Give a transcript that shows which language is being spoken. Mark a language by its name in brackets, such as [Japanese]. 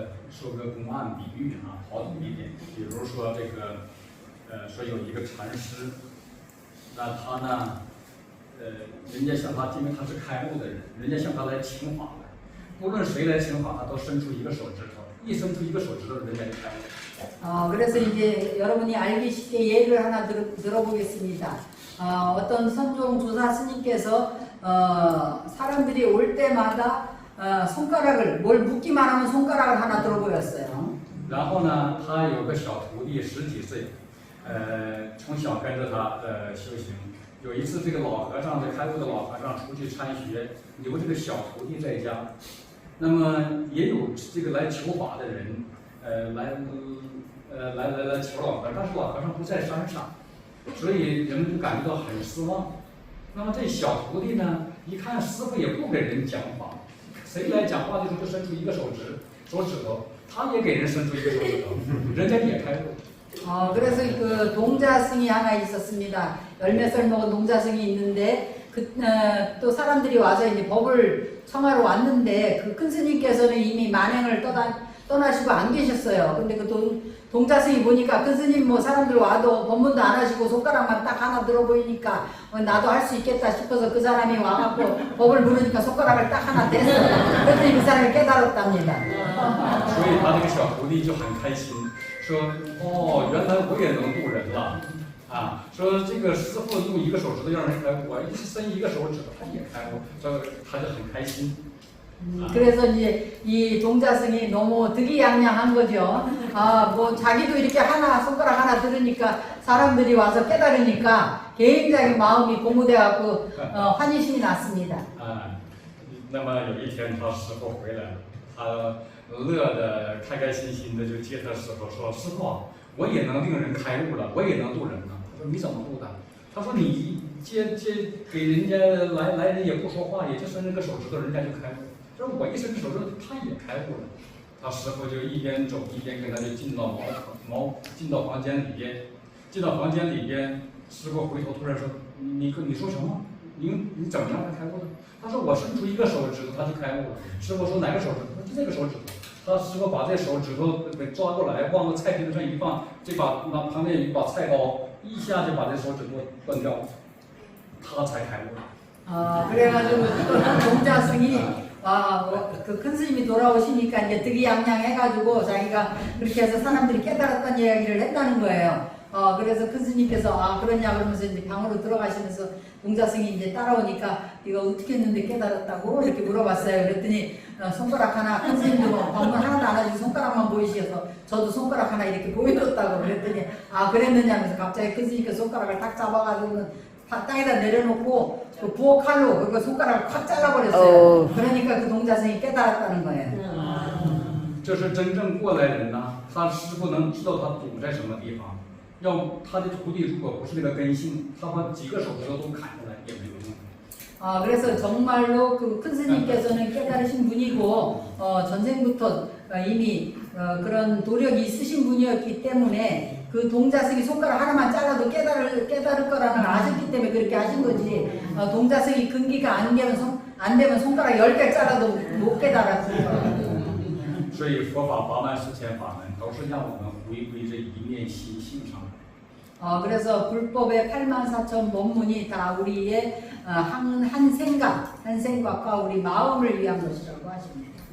[Chinese] 说个公案比喻好懂一点，比如说这个，说有一个禅师，那他呢，人家向他，因为他是开悟的人，人家向他来请法来，无论谁来请法，他都伸出一个手指头，一伸出一个手指头，人家就开悟了。 [Korean] 그래서 이제 여러분이 알기 쉽게 예를 하나 들어보겠습니다. 어떤 선종 조사 스님께서 사람들이 올 때마다 손가락을 뭘 묻기만 하면 손가락을 하나 들어 보였어요. [Chinese] 然后呢，他有个小徒弟10几岁，从小跟着他修行。有一次，这个老和尚，这开悟的老和尚出去参学，留这个小徒弟在家。那么也有这个来求法的人，来求老和尚，但是老和尚不在山上，所以人们就感觉到很失望。那么这小徒弟呢，一看师傅也不给人讲法，谁来讲话的时候就伸出一个手指头，他也给人伸出一个手指头，人家也开悟。 [Korean] 그래서 그 동자승이 하나 있었습니다. 10몇 살 먹은 동자승이 있는데 또 사람들이 와서 이제 법을 청하러 왔는데 그 큰 스님께서는 이미 만행을 떠나시고 안 계셨어요. 근데 그 동자승이 보니까 큰 스님 뭐 사람들 와도 법문도 안 하시고 손가락만 딱 하나 들어 보이니까 나도 할 수 있겠다 싶어서 그 사람이 와갖고 법을 물으니까 손가락을 딱 하나 댔어요. 그랬더니 그 사람이 깨달았답니다. [Chinese] 所以他这个小徒弟就很开心，说哦，原来我也能渡人了啊！说这个师傅用一个手指头让人开悟，我一伸一个手指头他也开悟，所以他就很开心。 [Korean] 그래서 이제 이 동자승이 너무 득이양양한 거죠. 뭐 자기도 이렇게 손가락 하나 들으니까 사람들이 와서 깨달으니까 굉장히 마음이 고무돼갖고 환희심이 났습니다. [Chinese] 那么有一天他师傅回来了，他乐得开开心心的就接他师傅说：“师傅，我也能令人开悟了，我也能渡人了。” 他说：“你怎么渡的？” 他说：“你接给人家来人也不说话，也就伸这个手指头，人家就开悟。说我一伸手指头，他也开悟了。” 他师傅就一边走一边跟他就进到房间里边，师傅回头突然说：“你说什么？你怎么让他开悟的？” 他说：“我伸出一个手指头，他就开悟了。” 师傅说：“哪个手指头？”就这个手指头。他师傅把这手指头给抓过来，往个菜瓶上一放，这把旁边有一把菜刀，一下就把这手指头断掉了，他才开悟了。 [Korean] 그래가지고 동자승이 그 큰 스님이 돌아오시니까 이제 득이양양해가지고 자기가 그렇게 해서 사람들이 깨달았다는 이야기를 했다는 거예요. 그래서 큰 스님께서 그러냐 그러면서 이제 방으로 들어가시면서 동자승이 이제 따라오니까 네가 어떻게 했는데 깨달았다고 이렇게 물어봤어요. 그랬더니 손가락 하나, 큰 스님도 뭐 방문 하나도 안 하시고 손가락만 보이셔서 저도 손가락 하나 이렇게 보여줬다고 그랬더니 그랬느냐 하면서 갑자기 큰 스님께서 손가락을 딱 잡아가지고 땅에다 내려놓고 그 부엌 칼로 그리고 손가락을 콱 잘라버렸어요. 그러니까 그 동자승이 깨달았다는 거예요. [Chinese] 这是真正过来人呐，他师傅能知道他堵在什么地方。要他的徒弟如果不是那个根性，他把几个手指头都砍下来也没有用。 [Korean] 그래서 정말로 그 큰 스님께서는 깨달으신 분이고 전생부터 이미 그런 도력이 있으신 분이었기 때문에 그 동자승이 손가락 하나만 잘라도 깨달을 거라는 걸 아셨기 때문에 그렇게 하신 거지. 동자승이 근기가 안 되면 손가락 10개 잘라도 못 깨달았어요. [Chinese] 所以佛法八万四千法门都是让我们回归这一念心性上。 [Korean] 그래서 불법의 84,000 법문이 다 우리의 한 생각과 우리 마음을 위한 것이라고 하십니다.